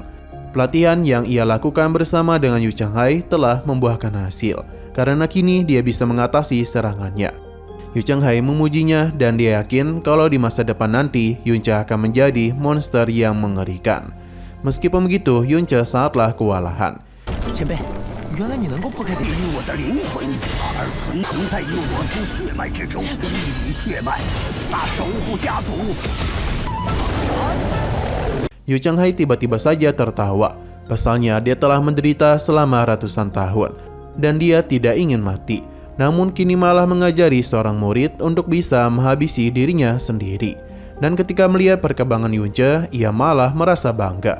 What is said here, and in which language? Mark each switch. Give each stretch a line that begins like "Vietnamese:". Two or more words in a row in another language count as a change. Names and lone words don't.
Indonesian: Pelatihan yang ia lakukan bersama dengan Yu Changhai telah membuahkan hasil karena kini dia bisa mengatasi serangannya. Yu Changhai memujinya dan dia yakin kalau di masa depan nanti Yunce akan menjadi monster yang mengerikan. Meskipun begitu, Yunce sangatlah kewalahan.
Chinese: 前辈，原来你能够破开这个。于我的灵魂，而存在于我之血脉之中，一缕血脉，那守护家族。
Indonesian: Yu Changhai tiba-tiba saja tertawa. Pasalnya dia telah menderita selama ratusan tahun dan dia tidak ingin mati. Namun kini malah mengajari seorang murid untuk bisa menghabisi dirinya sendiri. Dan ketika melihat perkembangan Yunce, ia malah merasa bangga.